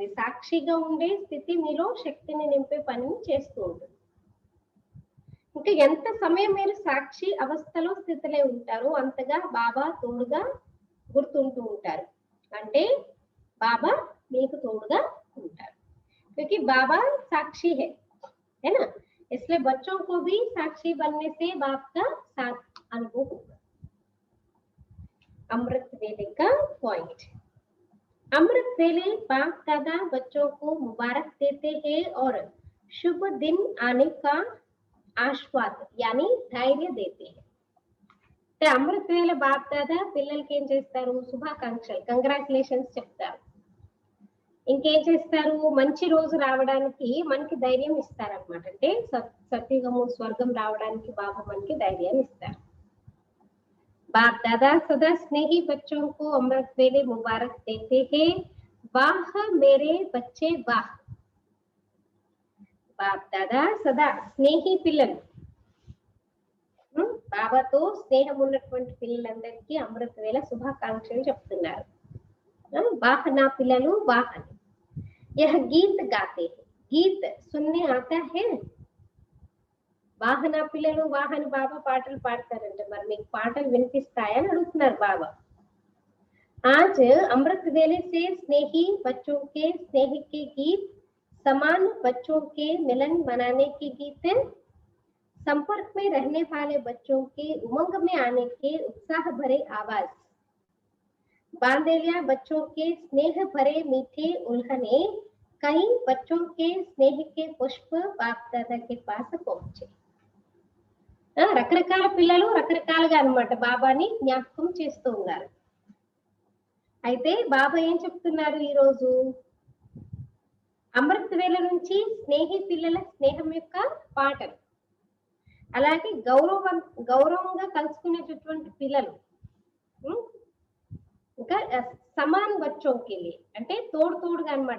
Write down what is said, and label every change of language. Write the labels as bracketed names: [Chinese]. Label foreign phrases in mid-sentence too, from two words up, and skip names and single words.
[Telugu] సాక్షిగా ఉండే స్థితి మీలో శక్తిని నింపే పనిని చేస్తూ ఉంటుంది. ఇంకా ఎంత సమయం మీరు సాక్షి అవస్థలో స్థితిలో ఉంటారో అంతగా బాబా తోడుగా గుర్తుంటూ ఉంటారు. అంటే బాబా మీకు తోడుగా ఉంటారు. [Hindi] क्योंकि बाबा साक्षी है ना, इसलिए बच्चों को भी साक्षी बनने से बाप का साथ अनुभव होगा। अमृत वेले का पॉइंट, अमृत वेले बाप दादा बच्चों को मुबारक देते हैं और शुभ दिन आने का आश्वाद यानी धैर्य देते हैं. [Telugu] అమృత వేళ బాప్ దాదా పిల్లలకి ఏం చేస్తారు, శుభాకాంక్షలు కంగ్రాచులేషన్స్ చెప్తారు. ఇంకేం చేస్తారు, మంచి రోజు రావడానికి మనకి ధైర్యం ఇస్తారనమాట. అంటే సత్యుగము స్వర్గం రావడానికి బాబా మనకి ధైర్యం ఇస్తారు. [Hindi] बाप दादा सदा स्नेही बच्चों को अमृत वेले मुबारक देते हैं, वाह मेरे बच्चे वाह. बाप दादा सदा [Telugu] స్నేహి పిల్లలు, బాబాతో స్నేహం ఉన్నటువంటి పిల్లలందరికీ అమృత వేళ శుభాకాంక్షలు చెప్తున్నారు. वाह నా పిల్లలు वाह అని. [Hindi] यह गीत गाते हैं, गीत सुनने आता है. [Telugu] వాహన పిల్లలు వాహన బాబా పాటలు పాడతారంట, మరి మీకు పాటలు వినిపిస్తాయని అడుగుతున్నారు బాబా. [Hindi] आज अमृत वेले से स्नेही बच्चों के स्नेह के गीत, समान बच्चों के मिलन मनाने के गीत, संपर्क में रहने वाले बच्चों के उमंग में आने के उत्साह भरे आवाज, बांदेलिया बच्चों के स्नेह भरे मीठे उल्हने, कई बच्चों के स्नेह के पुष्प बाप दादा के पास पहुंचे. [Telugu] రకరకాల పిల్లలు రకరకాలుగా అన్నమాట బాబాని జ్ఞాపకం చేస్తూ ఉన్నారు. అయితే బాబా ఏం చెప్తున్నారు ఈ రోజు, అమృత వేళ నుంచి స్నేహి పిల్లల స్నేహం యొక్క పాటలు, అలాగే గౌరవంగా కలుసుకునేటటువంటి పిల్లలు, ఇంకా [Hindi] समान बच्चों की [Telugu] అంటే తోడుగా అన్నమాట.